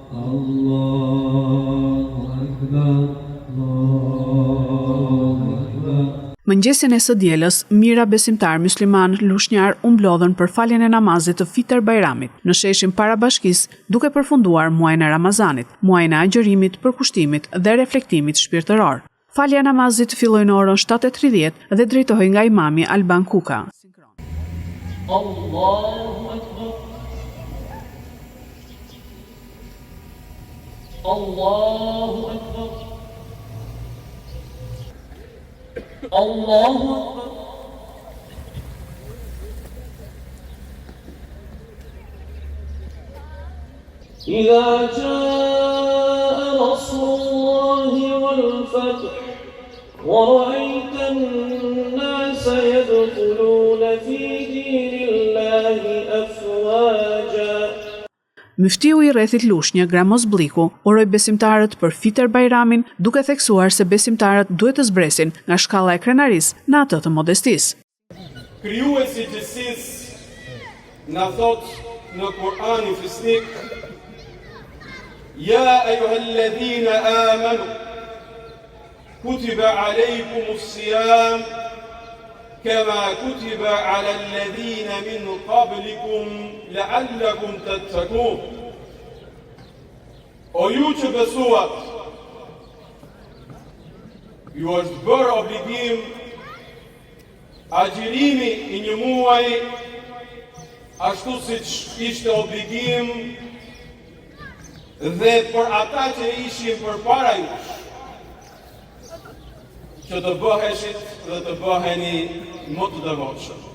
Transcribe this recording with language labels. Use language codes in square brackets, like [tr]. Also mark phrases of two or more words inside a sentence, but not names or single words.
[sq] Mëngjesin e së dielës, mijëra besimtar musliman lushnjar u mblodhën për faljen e namazit të Fitr Bajramit në sheshin para bashkisë, duke përfunduar muajin e Ramazanit, muajin e agjërimit, përkushtimit dhe reflektimit shpirtëror. Falja e namazit filloi në orën 7:30 dhe drejtohej nga imami Alban Kuka. [ar] الله أكبر الله أكبر. الله أكبر. إذا جاء نصر الله والفتح ورأيت الناس يدخلون في دين الله أفواجا. [sq] Myftiu i rrethit Lushnjë, Gramos Bliku, uroi besimtarët për Fitr Bajramin, duke theksuar se besimtarët duhet të zbresin nga shkalla e krenarisë në atë të modestisë. Krijuesi i gjithësisë na thot në Kur'anin Fisnik: [ar] يا أيها الذين آمنوا كتب عليكم الصيام كما كتب على الذين من قبلكم لعلكم تتقون. [sq] O ju që besuat, ju është bërë obligim agjërimi i një muaji, ashtu siç ishte obligim dhe për ata që ishin përpara jush, që të bëheshit dhe të bëheni më të devotshëm.